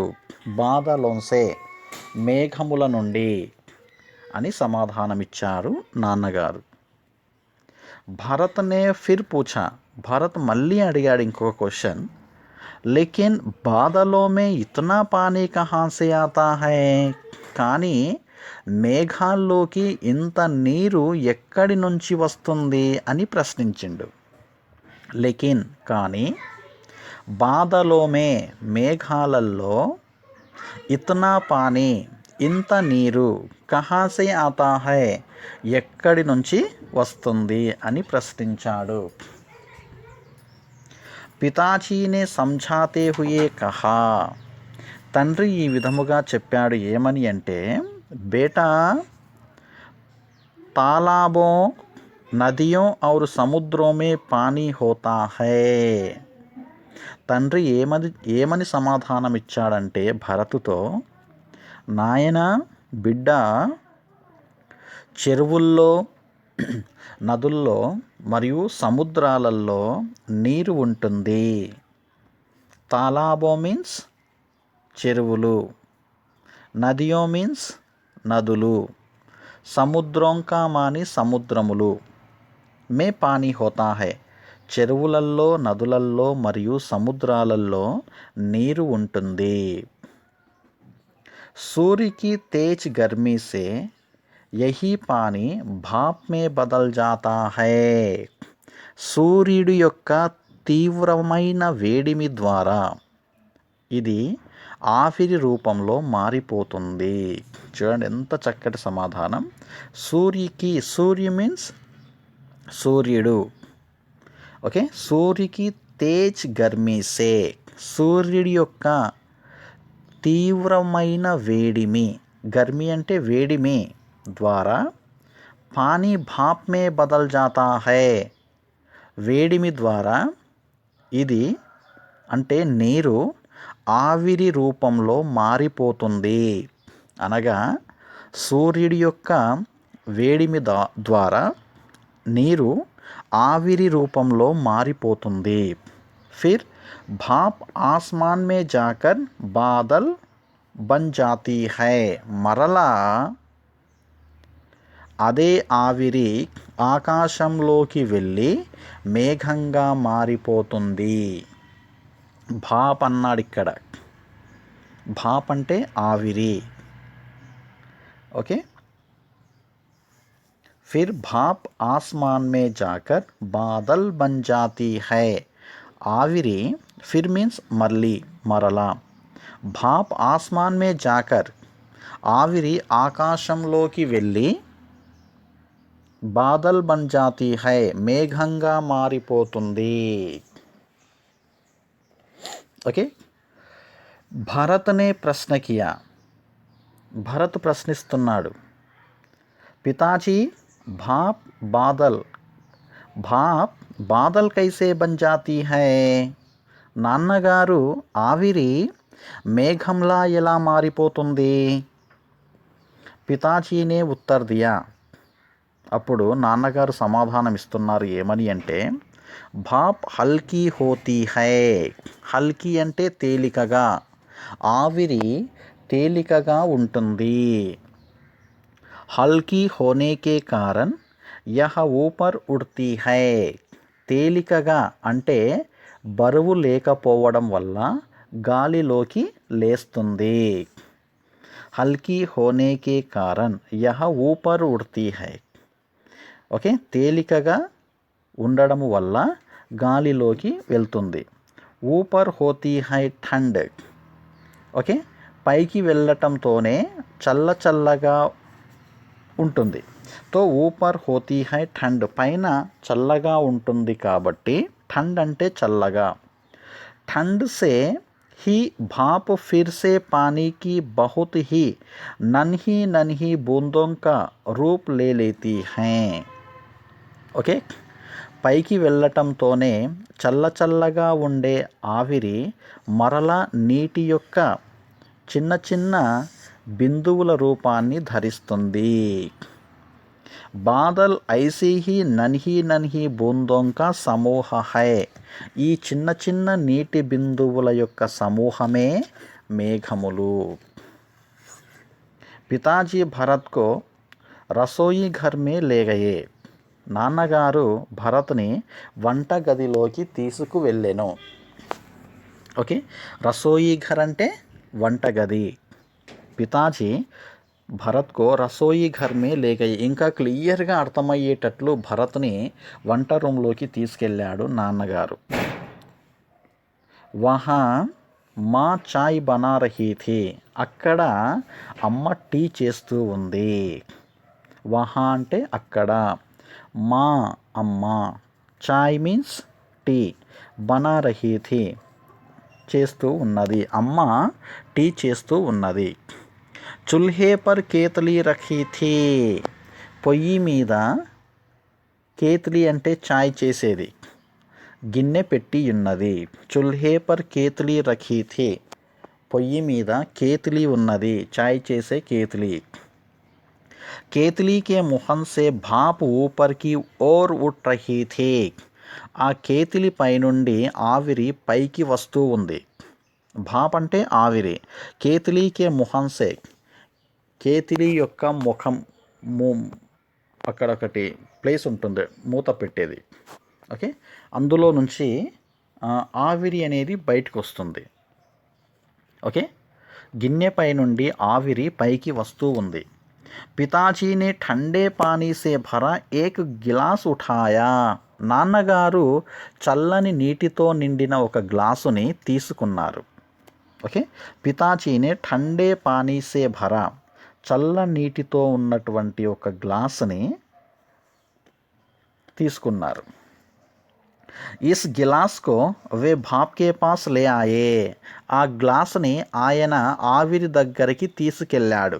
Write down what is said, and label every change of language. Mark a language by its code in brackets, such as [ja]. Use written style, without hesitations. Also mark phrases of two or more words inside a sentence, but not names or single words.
[te] బాదలోన్సే మేఘముల నుండి అని సమాధానమిచ్చారు నాన్నగారు. [hi] भरत ने फिर पूछा, [te] భరత్ మళ్ళీ అడిగాడు ఇంకొక క్వశ్చన్, [hi] लेकिन बादलों में इतना पानी कहाँ से आता है, [te] కానీ మేఘాల్లోకి ఇంత నీరు ఎక్కడి నుంచి వస్తుంది అని ప్రశ్నించిండు. [hi] లేకిన్ కానీ, बादलों में మేఘాలల్లో, इतना पानी [te] ఇంత నీరు, [hi] कहाँ से आता है [te] ఎక్కడి నుంచి వస్తుంది అని ప్రశ్నించాడు. [hi] पिताजी ने समझाते हुए कहा, [te] తండ్రి ఈ విధముగా చెప్పాడు. ఏమని అంటే, [hi] बेटा तालाबों नदियों और समुद्रों में पानी होता है. [te] తండ్రి ఏమని సమాధానం ఇచ్చాడంటే భరతుతో, నాయన బిడ్డ, చెరువుల్లో, నదుల్లో మరియు సముద్రాలలో నీరు ఉంటుంది. తాలాబో మీన్స్ చెరువులు, నదియో మీన్స్ నదులు, సముద్రం [hi] का मानी [te] సముద్రములు, [hi] में पानी होता है [te] చెరువులల్లో, నదులల్లో మరియు సముద్రాలలో నీరు ఉంటుంది. [hi] सूर्य की तेज गर्मी से यही पानी भाप में बदल जाता है. [te] సూర్యుడి యొక్క తీవ్రమైన వేడిమి ద్వారా ఇది ఆవిరి రూపంలో మారిపోతుంది. చూడండి ఎంత చక్కటి సమాధానం. సూర్యకి, సూర్య మీన్స్ సూర్యుడు. ఓకే, [hi] सूर्य की तेज गर्मी से, [te] సూర్యుడి యొక్క తీవ్రమైన వేడిమి, గర్మి అంటే వేడిమి ద్వారా, [hi] पानी भाप में बदल जाता है [te] వేడిమి ద్వారా ఇది అంటే నీరు ఆవిరి రూపంలో మారిపోతుంది. అనగా సూర్యుడి యొక్క వేడిమి ద్వారా నీరు ఆవిరి రూపంలో మారిపోతుంది. [hi] फिर भाप आसमान में जाकर बादल बन जाती है, [te] మరలా అదే ఆవిరి ఆకాశంలోకి వెళ్ళి మేఘంగా మారిపోతుంది. భాప్ అన్నాడు ఇక్కడ. భాప్ అంటే ఆవిరి. ఓకే, [hi] फिर भाप आसमान में जाकर बादल बन जाती है. [te] ఆవిరి ఫిర్ మీన్స్ మళ్ళీ, మరలా, [hi] भाप आसमान में जाकर [te] ఆవిరి ఆకాశంలోకి వెళ్ళి, [hi] बादल बन जाती है [te] మేఘంగా మారిపోతుంది. ఓకే, [hi] भरत ने प्रश्न किया, [te] భరత్ ప్రశ్నిస్తున్నాడు, [hi] पिताजी भाप बादल कैसे बन जाती है, [te] నాన్నగారు ఆవిరి మేఘంలా ఎలా మారిపోతుంది? [hi] पिताजी ने उत्तर दिया, [te] అప్పుడు నాన్నగారు సమాధానం ఇస్తున్నారు. ఏమని అంటే, [hi] भाप हल्की होती है, [te] హల్కీ అంటే తేలికగా, ఆవిరి తేలికగా ఉంటుంది. [hi] हल्की होने के कारण यह ऊपर उड़ती है. [te] తేలికగా అంటే బరువు లేకపోవడం వల్ల గాలిలోకి లేస్తుంది. [hi] हल्की होने के कारण यह ऊपर उड़ती है. [te] ఓకే, తేలికగా ఉండడం వల్ల గాలిలోకి వెళ్తుంది. [hi] ऊपर होती है ठंड. [te] ఓకే, పైకి వెళ్ళటంతోనే చల్లగా ఉంటుంది. [hi] तो ऊपर होती है ठंड, [te] పైన చల్లగా ఉంటుంది కాబట్టి ఠండ్ అంటే చల్లగా. [hi] ठंड से ही भाप फिर से पानी की बहुत ही नन्ही बूंदों का रूप ले लेती हैं. [te] ఓకే, పైకి వెళ్ళటంతోనే చల్లగా ఉండే ఆవిరి మరలా నీటి యొక్క చిన్న బిందువుల రూపాన్ని ధరిస్తుంది. [hi] बादल ऐसी ही नन्ही बूंदों का समूह है. [te] ఈ చిన్న నీటి బిందువుల యొక్క సమూహమే మేఘములు. [hi] पिताजी भरत को रसोई घर में ले गए. [te] నాన్నగారు భరత్ని వంట గదిలోకి తీసుకువెళ్ళెను. ఓకే, [hi] रसोई घर [te] అంటే వంటగది. [hi] पिताजी भरत को रसोई घर में ले गए. [te] ఇంకా క్లియర్గా అర్థమయ్యేటట్లు భరత్ని వంట రూమ్లోకి తీసుకెళ్ళాడు నాన్నగారు. [hi] वहाँ माँ चाय बना रही थी. [te] అక్కడ అమ్మ టీ చేస్తూ ఉంది. వహా అంటే అక్కడ, మా అమ్మ, చాయ్ మీన్స్ టీ, [hi] बना रही थी [te] చేస్తూ ఉన్నది, అమ్మ టీ చేస్తూ ఉన్నది. [hi] चूल्हे पर केतली रखी थी. [te] పొయ్యి మీద, కేతలీ అంటే చాయ్ చేసేది, గిన్నె పెట్టి ఉన్నది. [hi] चूल्हे पर केतली रखी थी. [te] పొయ్యి మీద కేతలీ ఉన్నది, చాయ్ చేసే కేతలీ. [hi] केतली के मुँह से भाप ऊपर की ओर उठ रही थी. [te] ఆ కేతలీ పైనుండి ఆవిరి పైకి వస్తూ ఉంది. భాప్ అంటే ఆవిరి. [hi] केतली के मुँह से, [te] కేతలీ యొక్క ముఖం, అక్కడ ఒకటి ప్లేస్ ఉంటుంది మూత పెట్టేది. ఓకే, అందులో నుంచి ఆవిరి అనేది బయటకు వస్తుంది. ఓకే, గిన్నె పై నుండి ఆవిరి పైకి వస్తూ ఉంది. [hi] पिताजी ने ठंडे पानी से भरा एक गिलास उठाया. [te] నాన్నగారు చల్లని నీటితో నిండిన ఒక గ్లాసుని తీసుకున్నారు. [hi] ఓకే, पिताजी ने ठंडे पानी से भरा, [te] చల్ల నీటితో ఉన్నటువంటి ఒక గ్లాసుని తీసుకున్నారు. [hi] इस गिलास को वे भाप के पास ले आए. [te] ఆ గ్లాసుని ఆయన ఆవిరి దగ్గరికి తీసుకెళ్ళాడు.